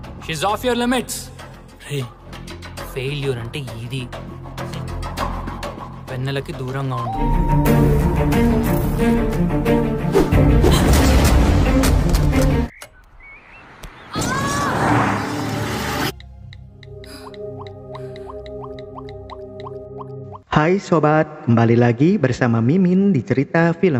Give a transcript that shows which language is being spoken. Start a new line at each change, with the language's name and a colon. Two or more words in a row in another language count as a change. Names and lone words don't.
English: She's off your limits.
Telugu: రే ఫెయిల్యూర్ అంటే ఇది. వెన్నెలకి దూరంగా ఉండు.
Indonesian: Hai sobat, kembali lagi bersama Mimin di Cerita Film.